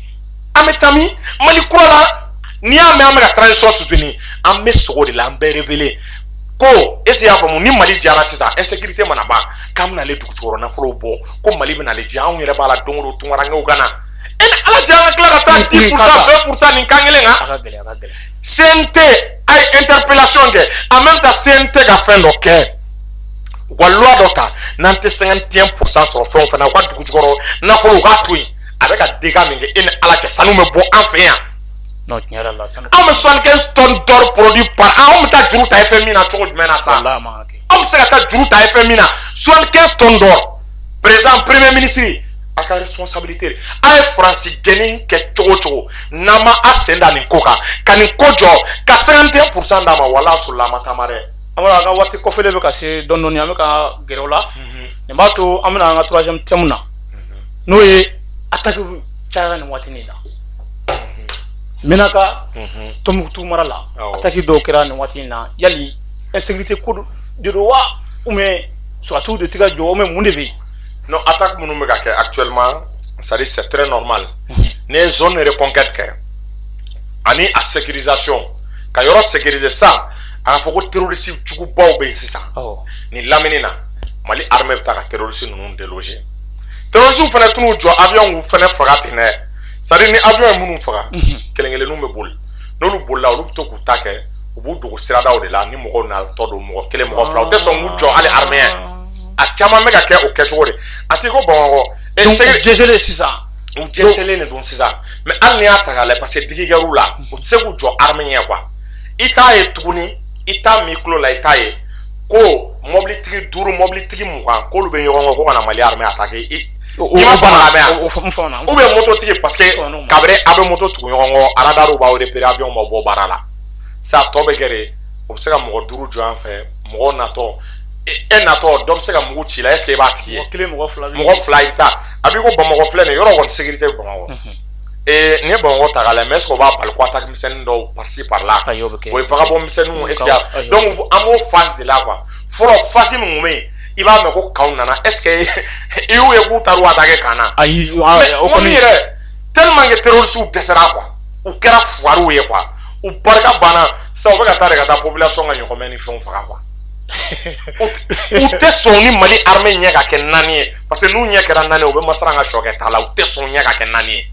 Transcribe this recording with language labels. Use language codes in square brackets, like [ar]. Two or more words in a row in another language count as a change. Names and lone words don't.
[bm] an bɛ taa min Mali kura la n'i y'a mɛn an bɛ ka transition soutenir an bɛ sogo de la an bɛ révéler ko est-ce y'a faamu ni Mali jara sisan insécurité mana ban k'an bɛna ale dugu jukɔrɔ nafolow bɔ ko Mali bɛna ale jɛ anw yɛrɛ b'a la don o don tunkarankew ka na ala jɛ an ka tila ka taa 10% 20% nin kan kelen kan a ka gɛlɛn a ka gɛlɛn CNT a ye interpellation kɛ [fr] en même temps [bm] CNT ka fɛn dɔ kɛ u ka loi dɔ ta n'an tɛ 51% sɔrɔ fɛn o fɛn na u ka dugu jukɔrɔ nafolo u k'a to yen a bɛ ka dégâts min kɛ e ni ala cɛ sanu bɛ bɔ an fɛ yan non tiɲɛ yɛrɛ la anw bɛ [fr] 75 tonnes d'or produit par an [bm] anw bɛ taa juru ta FMI na cogo jumɛn na sa anw bɛ se ka taa juru ta FMI na [fr] 75 tonnes d'or président premier ministre [bm] a ka responsabilité a ye faransi gɛnni kɛ cogo o cogo n'an ma a sen da nin ko kan ka nin ko jɔ ka 51% d'a ma wala sɔrɔla a ma taama dɛ Amara a ka waati kɔfɛlen bɛ ka se dɔɔni dɔɔni an bɛ ka gɛrɛ o la nin b'a to an bɛna an ka 3e thème na n'o ye attaque cayara nin waati nin na Menaka Tombouctou mara la attaque dɔw kɛra nin waati in na yali insécurité ko de do wa [fr] ou bien surtout [bm] de tika jɔ [fr] ou bien [bm] mun de bɛ yen [fr] non attaque [bm] minnu bɛ ka kɛ [fr] actuellement c'est très normal [bm] ne ye [fr] zone de reconquête [bm] kɛ ani a sécurisation ka yɔrɔ sécuriser sa a ka fɔ ko terroriste jugubaw bɛ yen sisan nin lamini na Mali armée bɛ taa ka terroriste ninnu déloger terroriste fana t'u jɔ avion fana faga ten dɛ c'est-à-dire ni avion ye minnu faga kelen-kelenninw bɛ boli n'olu bolila olu bɛ to k'u ta kɛ u b'u dogo siradaw de la ni mɔgɔw natɔ don mɔgɔ kelen mɔgɔ fila u tɛ sɔn k'u jɔ hali armée a caman bɛ ka kɛ o kɛcogo de a tɛ ko Bamakɔ jɛsɛlen sisan u jɛsɛlen de don sisan mais hali ni y'a ta k'a lajɛ [fr] parce que [bm] digi kɛr'u la u tɛ se k'u jɔ armée ɲɛ quoi i t'a ye tuguni i t'a min tulo la i t'a ye ko mɔbilitigi 5 mɔbilitigi 20 k'olu bɛ ɲɔgɔn kɔ ko ka na Mali armée attaquer i ma faamu la yan [fr] ou bien [bm] mototigi [fr] parce que [bm] kabiri a bɛ moto tugu ɲɔgɔn kɔ radar b'aw repérer avion ma bɔ baara la sa tɔ bɛ kɛ de o bɛ se ka mɔgɔ 5 jɔ an fɛ mɔgɔ natɔ e natɔ dɔ bɛ se ka mugu ci la [fr] est ce que [bm] i b'a tigi ye mɔgɔ 2 i bɛ taa a b'i ko Bamakɔ filɛ nin yɔrɔ kɔni sécurité bɛ Bamakɔ nin ye Bamakɔ ta k'a lajɛ [fr] mais est ce que [bm] o b'a bali ko attaque misɛnnin dɔw [fr] par ci par là [bm] o ye vagabond misɛnninw [fr] est ce que donc [bm] an b'o phase de la quoi fɔlɔ phase min tun bɛ yen i b'a mɛn ko kanw nana [fr] est ce que [bm] i y'u ye k'u taar'u attaquer kan na ayi o kɔni yɛrɛ [fr] tellement que terroristes [bm] dɛsɛra quoi u kɛra fuwariw ye quoi u barika banna sisan u bɛ ka taa de ka taa population ka ɲɔgɔnmɛ ni fɛnw faga quoi u tɛ sɔn ni Mali armée ɲɛ ka kɛ 4 ye [fr] parce que [bm] n'u ɲɛ kɛra 4 ye u bɛ Masara ka sɔ kɛ ta la u tɛ sɔn ɲɛ ka kɛ 4 ye